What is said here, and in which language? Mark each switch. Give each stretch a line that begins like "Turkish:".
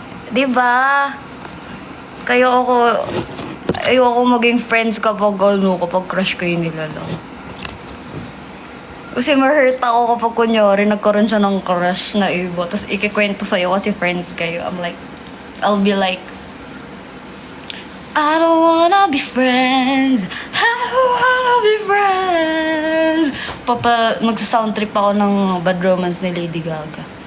Filipino: Diba? Ayoko maging friends kapag crush kayo nila lang. Kasi ma-hurt ako kapag kunyari nagkaroon siya ng crush na iba. Tapos ikikwento sa'yo kasi friends kayo.
English: I'll be like, I don't wanna be friends. I don't wanna be friends.
Filipino: Magsa-sound trip ako ng Bad Romance ni Lady Gaga.